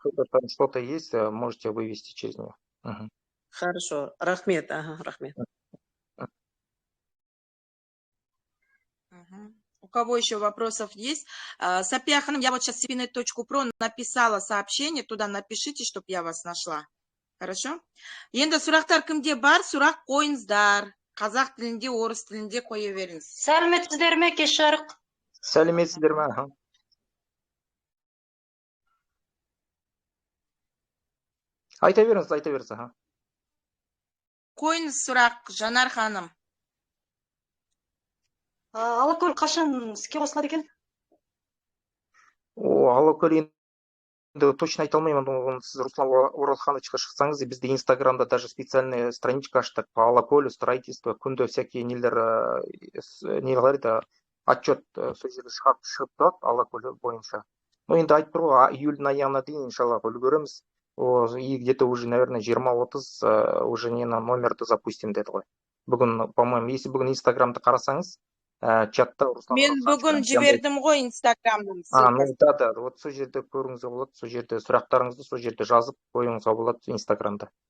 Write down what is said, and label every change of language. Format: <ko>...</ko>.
<ru>если там что-то есть, можете вывести через него. Угу. Хорошо. Рахмет, рахмет. У кого еще вопросов есть? Сапия Ханым, я вот сейчас cpnet.pro написала сообщение, туда напишите, чтобы я вас нашла. Хорошо?</ru> <kk>Енді сұрақтар кімде бар? Сұрақ қойыңыздар. Қазақ тілінде, орыс тілінде қоя беріңіз. Сәлеметсіздер ме, кеш жарық? Сәлеметсіздер ме? Айта беріңіз. Қойыңыз сұрақ, Жанар ханым. Алакөл қашан іске қосылады екен? Алакөл</kk> <ru>точно</ru> <kk>айта алмаймын, сіз Руслан Оралхановичқа шықсаңыз, бізде инстаграмда</kk> <ru>даже специальная страничка аштық по алкоголю, строительству,</ru> <kk>күнде</kk> <ru>всякие</ru> <kk>нелер, нелер еді,</kk> <ru>отчет</ru> <kk>сол жерде шығып тұрады алкоголь бойынша. Ну енді айтып тұр ғой, июльдің аяғына дейін иншаллах үлгереміз.</kk> <ru>И где-то уже, наверное, 20-30 уже номерді запустим</ru> <kk>деді ғой. Бүгін,</kk> <ru>по-моему, если</ru> <kk>бүгін инстаграмды қарасаңыз, чатта Руслан Мен бүгін жібердім ғой инстаграмдан. Ну да, вот сол жерде көріңізге болады, сол жерде сұрақтарыңызды сол жерде жазып қоюыңызға болады инстаграмда.</kk>